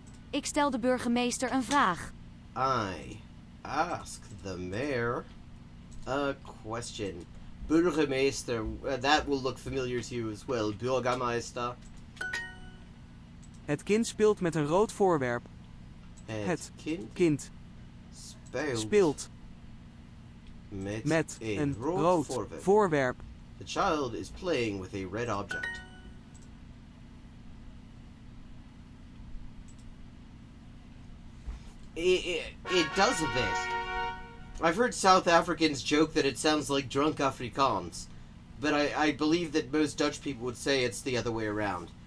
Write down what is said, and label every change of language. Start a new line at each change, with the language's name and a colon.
Dutch: Ik stel de burgemeester een vraag.
English: I ask the mayor a question. Burgemeester, that will look familiar to you as well.
German: Bürgermeister.
Dutch: Het kind speelt met een rood voorwerp. Het kind speelt met een rood voorwerp.
English: The child is playing with a red object. It does a bit. I've heard South Africans joke that it sounds like drunk Afrikaans, but I believe that most Dutch people would say it's the other way around.